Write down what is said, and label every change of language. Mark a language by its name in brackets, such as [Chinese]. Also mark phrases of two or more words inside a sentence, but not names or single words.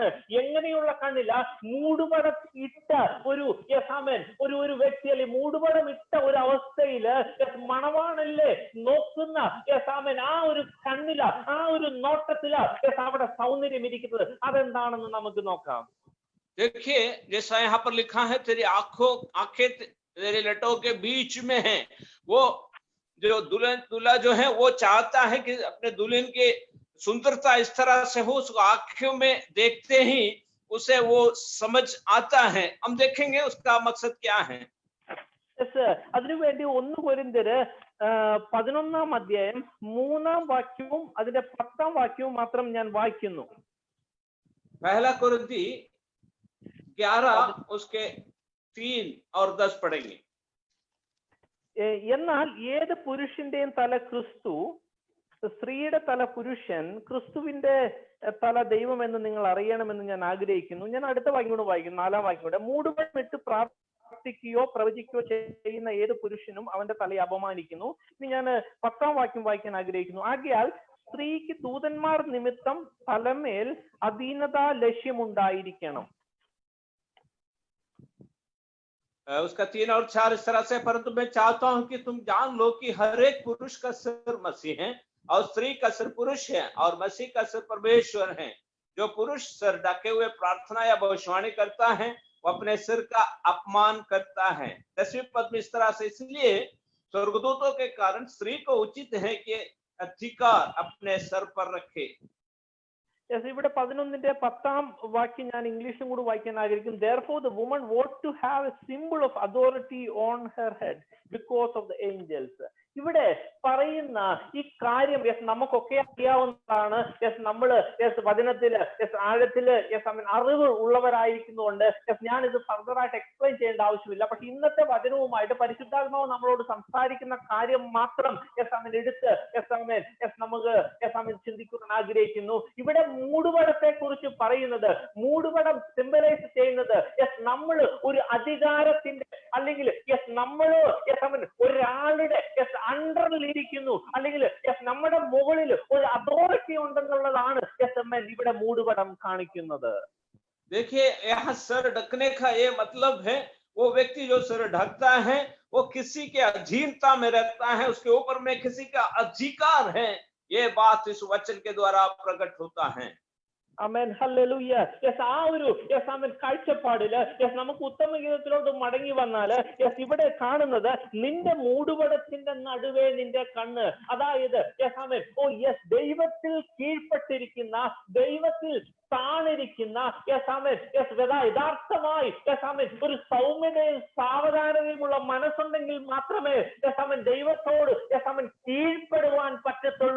[Malayalam] എങ്ങനെയുള്ള കണ്ണില? മൂടുപടമിട്ട ഒരു യെസ് ആമേൻ ഒരു വ്യക്തി അല്ലെങ്കിൽ മൂടുപടം ഇട്ട ഒരു അവസ്ഥയില് മണവാളല്ലേ നോക്കുന്ന യെസ് ആമേൻ ആ ഒരു കണ്ണില, ആ ഒരു നോട്ടത്തില യെസ് അവിടെ സൗന്ദര്യം ഇരിക്കുന്നത്. അതെന്താണെന്ന് നമുക്ക് നോക്കാം. [Hindi] देखिए जैसा यहाँ पर लिखा है, तेरी आंखें तेरे लटों के बीच में है. वो जो दूल्हा जो है वो चाहता है कि अपने दुल्हन की सुंदरता इस तरह से हो, उसको आंखों में देखते ही उसे वो समझ आता है. हम देखेंगे उसका मकसद क्या है. [Malayalam] അതിനുവേണ്ടി 1 കൊരിന്ത്യർ 11-ാം അധ്യായം 3-ാം വാക്യവും അതിന്റെ 10-ാം വാക്യവും മാത്രം ഞാൻ വായിക്കുന്നു. [Hindi] पहला कुरिन्थी 11 उसके 3 और 10 पढ़ेंगे. [Malayalam] എന്നാൽ ഏത് പുരുഷന്റെയും തല ക്രിസ്തു, സ്ത്രീയുടെ തല പുരുഷൻ, ക്രിസ്തുവിന്റെ തല ദൈവം എന്ന് നിങ്ങൾ അറിയണമെന്ന് ഞാൻ ആഗ്രഹിക്കുന്നു. ഞാൻ അടുത്ത വാക്യം കൂടെ വായിക്കുന്നു, 4-ാം വാക്യം കൂടെ. മൂടുപടമിട്ട് പ്രാർത്ഥിക്കുകയോ പ്രവചിക്കുകയോ ചെയ്യുന്ന ഏത് പുരുഷനും അവന്റെ തലയെ അപമാനിക്കുന്നു. ഇനി ഞാൻ 10-ാം വാക്യം വായിക്കാൻ ആഗ്രഹിക്കുന്നു. ആകയാൽ സ്ത്രീക്ക് ദൂതന്മാർ നിമിത്തം തലമേൽ അധീനതാ ലക്ഷ്യമുണ്ടായിരിക്കണം. [Hindi] उसका 3 और 4 इस तरह से, परंतु मैं चाहता हूं कि तुम जान लो कि हर एक पुरुष का सिर मसीह है और स्त्री का सिर पुरुष है और मसीह का सिर परमेश्वर है. जो पुरुष सिर ढके हुए प्रार्थना या भविष्यवाणी करता है वो अपने सिर का अपमान करता है. 10वें पद में इस तरह से, इसलिए स्वर्गदूतों के कारण स्त्री को उचित है कि अधिकार अपने सर पर रखे. [Malayalam] ഇവിടെ 11-ന്റെ 10-ാം വാക്യം ഞാൻ ഇംഗ്ലീഷും കൂടി വായിക്കാൻ ആഗ്രഹിക്കുന്നു. [English] Therefore the woman ought to have a symbol of authority on her head because of the angels. [Malayalam] ഇവിടെ പറയുന്ന ഈ കാര്യം യെസ് നമുക്കൊക്കെ അറിയാവുന്നതാണ്. യെസ് നമ്മള് യെസ് വചനത്തില് യെസ് ആഴത്തില് യെസ് അറിവ് ഉള്ളവരായിരിക്കുന്നതുകൊണ്ട് യെസ് ഞാൻ ഇത് ഫർദറായിട്ട് എക്സ്പ്ലെയിൻ ചെയ്യേണ്ട ആവശ്യമില്ല. പക്ഷെ ഇന്നത്തെ വചനവുമായിട്ട് പരിശുദ്ധാത്മാവ് നമ്മളോട് സംസാരിക്കുന്ന കാര്യം മാത്രം യെസ് എടുത്ത് നമുക്ക് ചിന്തിക്കാൻ ആഗ്രഹിക്കുന്നു. ഇവിടെ മൂടുപടത്തെ കുറിച്ച് പറയുന്നത്, മൂടുപടം സിംബലൈസ് ചെയ്യുന്നത് യെസ് നമ്മൾ ഒരു അധികാരത്തിന്റെ അല്ലെങ്കിൽ യെസ് നമ്മള് ഒരാളുടെ യെസ് അണ്ടറിൽ ഇരിക്കുന്നു അല്ലെങ്കിൽ യെസ് നമ്മുടെ മുകളിൽ ഒരു അതോറിറ്റി ഉണ്ടെന്നുള്ളതാണ് യെസ് ഇവിടെ മൂടുപടം കാണിക്കുന്നത്. [Hindi] देखिए यहाँ सर ढकने का ये मतलब है, वो व्यक्ति जो सर ढकता है वो किसी के अधीनता में रहता है, उसके ऊपर में किसी का अधिकार है. ये बात इस वचन के द्वारा प्रकट होता है. [Malayalam] ആമേൻ, ഹല്ലേലൂയ. യെസ് ആ ഒരു യെസ് ആമേൻ കാഴ്ചപ്പാടില് യെസ് നമുക്ക് ഉത്തമ ഗീതത്തിലോട്ട് മടങ്ങി വന്നാല് യെസ് ഇവിടെ കാണുന്നത് നിന്റെ മൂടുപടത്തിന്റെ നടുവേ നിന്റെ കണ്ണ്. അതായത് യെസ് ആമേൻ യെസ് ദൈവത്തിൽ കീഴ്പ്പെട്ടിരിക്കുന്ന, ദൈവത്തിൽ താണിരിക്കുന്ന യെസ് ആമേൻ യഥാർത്ഥമായി യെസ് ആമേൻ ഒരു സൗമ്യതയും സാവധാനതയുമുള്ള മനസ്സുണ്ടെങ്കിൽ മാത്രമേ യെസ് ആമേൻ ദൈവത്തോട് യെസ് ആമേൻ കീഴ്പ്പെടുവാൻ പറ്റത്തുള്ളൂ.